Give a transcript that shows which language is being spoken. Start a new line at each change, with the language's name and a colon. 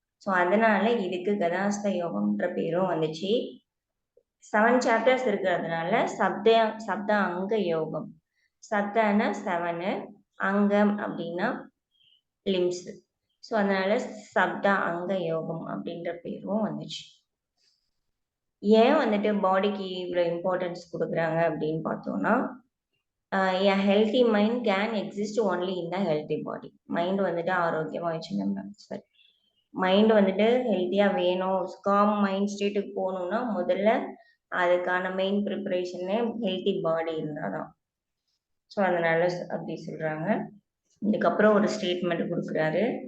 Tamil: So அதனால இதுக்கு கதாஸ்த யோகம்ன்ற பேரும் வந்துச்சு. 7 சாப்டர்ஸ் இருக்கிறதுனால சப்த அங்க யோகம். சப்தனா 7, அங்கம் அப்படின்னா லிம்ஸ். ஸோ அதனால சப்த அங்க யோகம் அப்படின்ற பேரும் வந்துச்சு. ஏன் வந்துட்டு பாடிக்கு இவ்வளோ இம்பார்ட்டன்ஸ் கொடுக்குறாங்க அப்படின்னு பார்த்தோம்னா,
English: a healthy mind can exist only in the healthy body.
Tamil: Mind வந்துட்டு ஆரோக்கியமா வச்சுக்கோங்க. சரி, மைண்ட் வந்துட்டு ஹெல்த்தியா வேணும்,
English: calm mind ஸ்டேட்டுக்கு
Tamil: போகணும்னா முதல்ல அதுக்கான
English: main ப்ரிப்பரேஷனே healthy body
Tamil: இருந்தாதான். ஸோ அதனால அப்படி சொல்றாங்க. இதுக்கப்புறம் ஒரு ஸ்டேட்மெண்ட் கொடுக்குறாரு.